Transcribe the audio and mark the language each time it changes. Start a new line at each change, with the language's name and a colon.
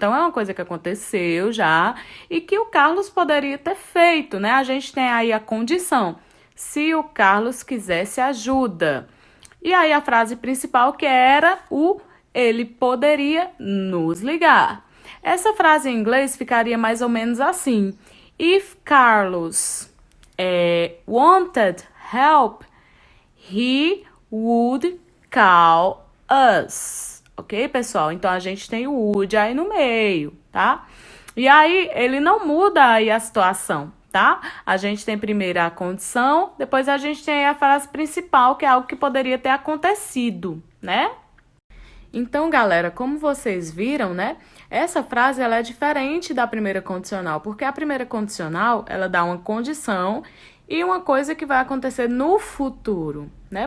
Portuguese: Então, é uma coisa que aconteceu já e que o Carlos poderia ter feito, né? A gente tem aí a condição. Se o Carlos quisesse ajuda. E aí, a frase principal que era ele poderia nos ligar. Essa frase em inglês ficaria mais ou menos assim.
English: If Carlos wanted help, he would call us.
Portuguese: Ok, pessoal? Então, a gente tem o would aí no meio, tá? E aí, ele não muda aí a situação, tá? A gente tem primeiro a condição, depois a gente tem a frase principal, que é algo que poderia ter acontecido, né? Então, galera, como vocês viram, né? Essa frase, ela é diferente da primeira condicional, porque a primeira condicional, ela dá uma condição e uma coisa que vai acontecer no futuro, né?